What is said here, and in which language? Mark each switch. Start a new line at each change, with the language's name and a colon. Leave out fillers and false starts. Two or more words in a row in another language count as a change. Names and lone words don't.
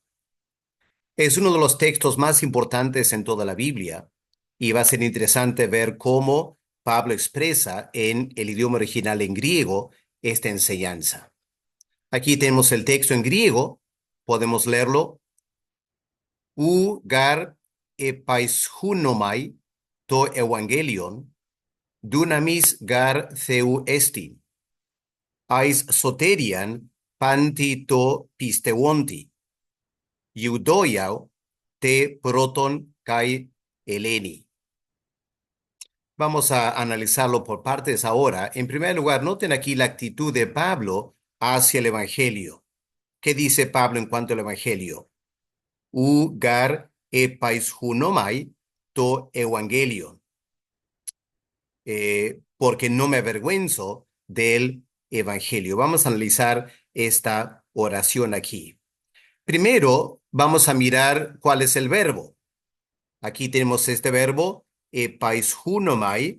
Spanish: Es uno de los textos más importantes en toda la Biblia y va a ser interesante ver cómo Pablo expresa en el idioma original en griego esta enseñanza. Aquí tenemos el texto en griego, podemos leerlo.
Greek: Οὐ γὰρ ἐπαισχύνομαι τὸ εὐαγγέλιον, δύναμις γὰρ θεοῦ ἐστιν, εἰς σωτηρίαν παντὶ τῷ πιστεύοντι, Ἰουδαίῳ τε πρῶτον καὶ Ἕλληνι.
Spanish: Vamos a analizarlo por partes ahora. En primer lugar, noten aquí la actitud de Pablo hacia el Evangelio. ¿Qué dice Pablo en cuanto al Evangelio?
Greek: Οὐ γὰρ ἐπαισχύνομαι τὸ εὐαγγέλιον.
Spanish: Porque no me avergüenzo del Evangelio. Vamos a analizar esta oración aquí. Primero, vamos a mirar cuál es el verbo. Aquí tenemos este verbo, epaishunomai.